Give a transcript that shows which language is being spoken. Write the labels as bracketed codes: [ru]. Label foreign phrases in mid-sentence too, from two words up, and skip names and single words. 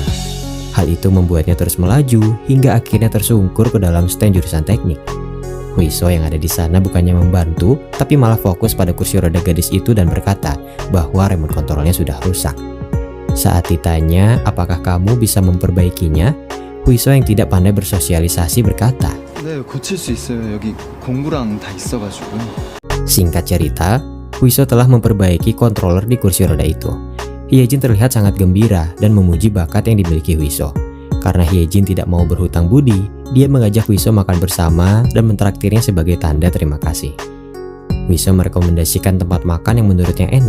[id] Hal itu membuatnya terus melaju hingga akhirnya tersungkur ke dalam stand jurusan teknik. Hwiso yang ada di sana bukannya membantu, tapi malah fokus pada kursi roda gadis itu dan berkata bahwa remote kontrolnya sudah rusak. Saat ditanya apakah kamu bisa memperbaikinya, Hwiso yang tidak pandai bersosialisasi berkata, [ko] 네, 고칠 수 있어요. 여기 공구랑 다 있어가지고. [id] Singkat cerita, Hwiso telah memperbaiki controller di kursi roda itu. Hyejin terlihat sangat gembira dan memuji bakat yang dimiliki Hwiso. Karena Hyejin tidak mau berhutang budi, dia mengajak Hwiso makan bersama dan mentraktirnya sebagai tanda terima kasih. Hwiso merekomendasikan tempat makan yang menurutnya enak.